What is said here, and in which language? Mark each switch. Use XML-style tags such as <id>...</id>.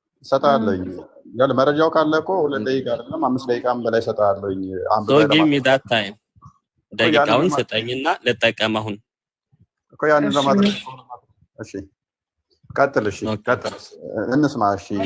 <am>ሰጣለኝ ያለ መረጃው ካለ እኮ 2 ደቂቃ አይደለም 5 ደቂቃም በላይ ሰጣለኝ</am> <en>so give me that time</en> <am>ደቂቃውን ስጠኝና ልጠቀም አሁን እኮ ያን ለማድረግ እሺ ቀጥል እንስማ እሺ</am>